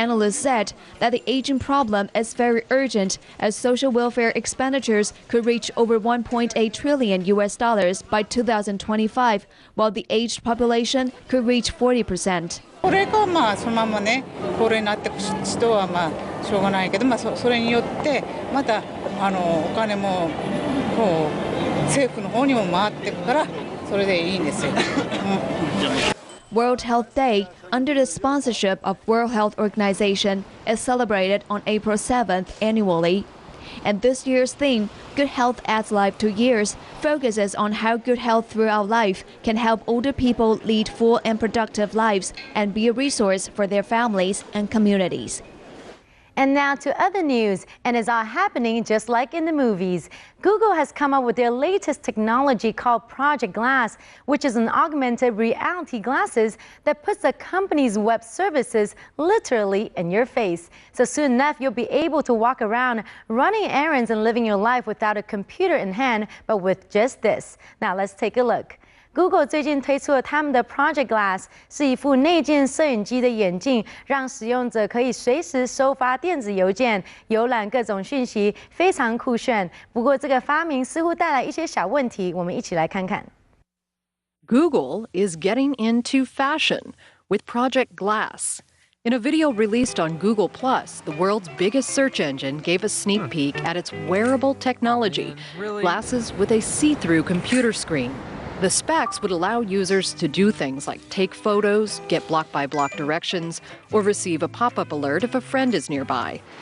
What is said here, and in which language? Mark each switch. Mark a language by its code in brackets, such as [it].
[en] said that the aging problem is very urgent as social welfare expenditures could reach over $1.8 trillion by 2025, while the aged population could reach 40%. [ja] これがそのままね高齢になっていく人はしょうがないけど、それによってまたお金もこう政府の方にも回っていくからそれでいいんですよ。 [en] World Health Day, under the sponsorship of World Health Organization, is celebrated on April 7th annually. And this year's theme, Good Health Adds Life to Years, focuses on how good health throughout life can help older people lead full and productive lives and be a resource for their families and communities. And now to other news, and it's all happening just like in the movies. Google has come up with their latest technology called Project Glass, which is an augmented reality glasses that puts the company's web services literally in your face. So soon enough, you'll be able to walk around running errands and living your life without a computer in hand, but with just this. Now let's take a look. [zh] Google 最近推出了他们的 Project Glass， 是一副内建摄影机的眼镜，让使用者可以随时收发电子邮件、浏览各种讯息，非常酷炫。不过，这个发明似乎带来一些小问题，我们一起来看看。 [en] Google is getting into fashion with Project Glass. In a video released on Google+, the world's biggest search engine gave a sneak peek at its wearable technology, glasses with a see-through computer screen. The specs would allow users to do things like take photos, get block-by-block directions, or receive a pop-up alert if a friend is nearby.